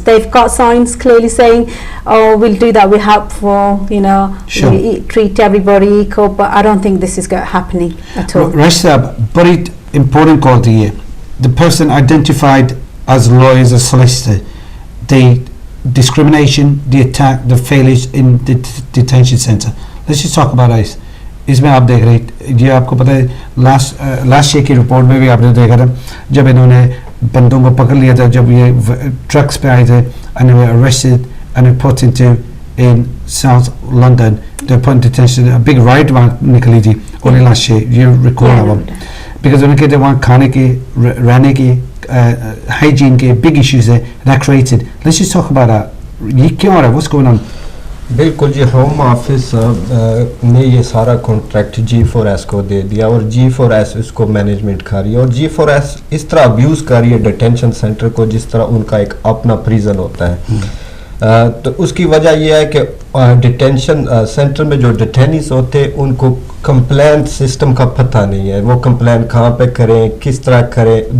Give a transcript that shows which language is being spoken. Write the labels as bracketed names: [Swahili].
[English] They've got signs clearly saying, oh, we'll do that, we're helpful, you know, we treat everybody equal, but I don't think this is happening at all. Rashid, very important quality here. The person identified as lawyers or solicitor, the discrimination, the attack, the failures in the detention center. Let's just talk about this. [Hindi] इसमें आप देख रहे, ये आपको पता है last year की report में भी आपने देखा था जब इन्होंने बंदों को पकड़ लिया था, जब ये ट्रक्स पे आए थे, [English] and they were arrested and put into in South London, they were put in detention. A big riot [Hindi] निकली थी [English] only last year, you recall that one, because [Hindi] उन्हें कहते वहाँ खाने की, रहने की, [English] hygiene के big issues there that created. Let's just talk about that. [Hindi] ये क्यों हो रहा है? [English] What's going on? [Hindi] बिल्कुल जी, होम ऑफिस ने ये सारा कॉन्ट्रैक्ट G4S को दे दिया और G4S उसको मैनेजमेंट खा रही है और G4S इस तरह अब्यूज़ कर रही है डिटेंशन सेंटर को जिस तरह उनका एक अपना प्रिजन होता है। तो उसकी वजह यह है कि डिटेंशन सेंटर में जो डिटेनीज होते हैं उनको कंप्लेंट सिस्टम का पता नहीं है, वो कंप्लेंट कहाँ पे करें, किस तरह करें।